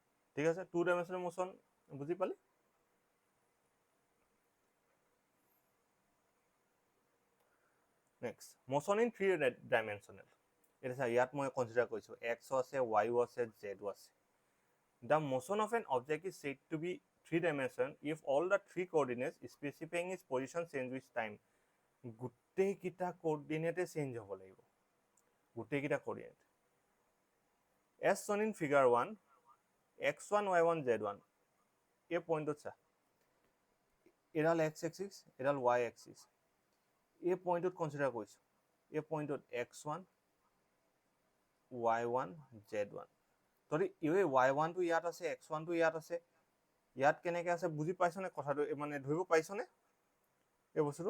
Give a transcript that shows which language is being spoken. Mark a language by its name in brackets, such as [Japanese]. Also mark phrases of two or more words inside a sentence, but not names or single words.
[Assamese] ঠিক আছে, [English] 2 dimensional motion [Assamese] বুজি পালি? নেক্সট, [English] motion in 3 dimensional. [Assamese] এটা চা, ইয়াত মই কনসিডাৰ কৰিছো x আছে, y আছে, z আছে। [English] The motion of an object is said to be 3-dimensional if all the 3 coordinates specifying its position change with time. [Assamese] গোটেই কিটা কোঅৰ্ডিনেটে চেঞ্জ হ'ব লাগিব, গোটেই কিটা কোঅৰ্ডিনেট। [English] as shown in figure 1, [Assamese] x1 y1 z1 এই পইণ্টত চা, এডাল [English] x axis, [Assamese] এডাল [English] y axis, [Assamese] এই পইণ্টত কনসিডাৰ কৰিছো, এই পইণ্টত x1 y1 z1। যদি এই y1 টো ইয়াত আছে, x1 টো ইয়াত আছে, ইয়াত কেনেকে আছে বুজি পাইছনে কথাটো, মানে ধৰিব পাইছনে এই বস্তুটো?